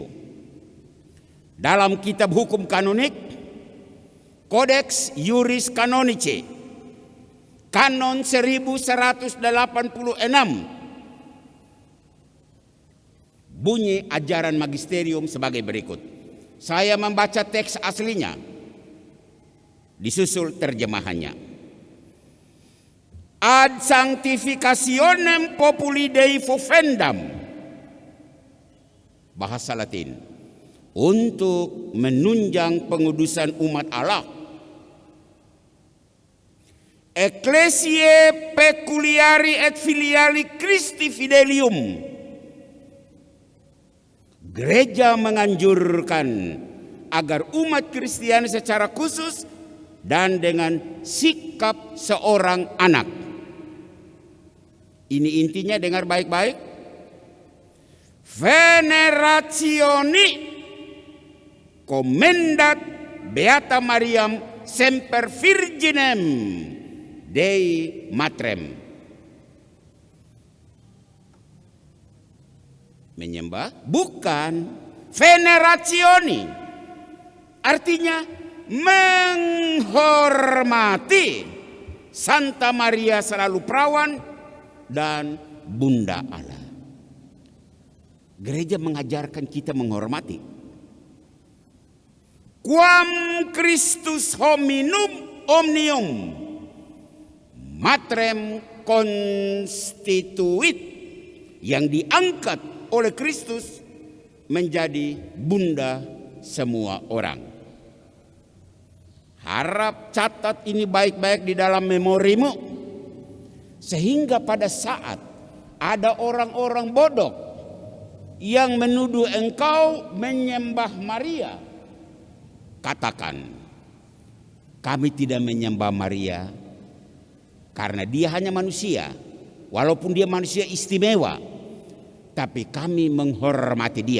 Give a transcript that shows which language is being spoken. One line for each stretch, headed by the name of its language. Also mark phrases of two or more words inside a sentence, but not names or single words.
Indonesian: Dalam kitab hukum kanonik, Codex Iuris Canonici, Kanon 1186, bunyi ajaran magisterium sebagai berikut. Saya membaca teks aslinya, disusul terjemahannya.
Latin: Ad sanctificationem populi Dei fovendam,
Indonesian: bahasa Latin, untuk menunjang pengudusan umat Allah.
Latin: Ecclesiae peculiari et filiali Christi fidelium,
Indonesian: gereja menganjurkan agar umat Kristiani secara khusus dan dengan sikap seorang anak. Ini intinya, dengar baik-baik.
Latin: Venerationi commendat Beata Mariam semper virginem Dei matrem.
Indonesian: Menyembah? Bukan. Venerationi artinya menghormati Santa Maria selalu perawan dan Bunda Allah. Gereja mengajarkan kita menghormati.
Latin: Quam Christus hominum omnium matrem constituit,
Indonesian: yang diangkat oleh Kristus menjadi bunda semua orang. Harap catat ini baik-baik di dalam memorimu, sehingga pada saat ada orang-orang bodoh yang menuduh engkau menyembah Maria, katakan, kami tidak menyembah Maria karena dia hanya manusia, walaupun dia manusia istimewa, tapi kami menghormati dia.